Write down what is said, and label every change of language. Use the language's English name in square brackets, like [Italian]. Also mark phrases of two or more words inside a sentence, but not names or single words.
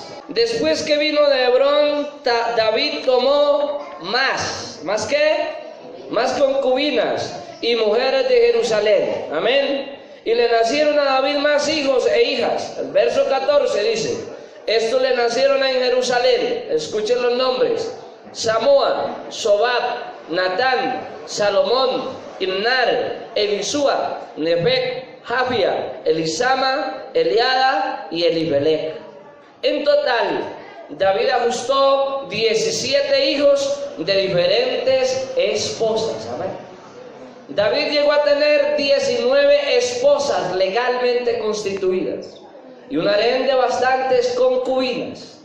[Spanish] Después que vino de Hebrón, David tomó más concubinas y mujeres de Jerusalén. Amén. Y le nacieron a David más hijos e hijas. El verso 14 dice: estos le nacieron en Jerusalén. Escuchen los nombres: Samúa, Sobab, Natán, Salomón, Imnar, Elisúa, Nefec, Jafia, Elisama, Eliada y Elibelec. En total, David ajustó 17 hijos de diferentes esposas. Amén. David llegó a tener 19 esposas legalmente constituidas y un harén de bastantes concubinas.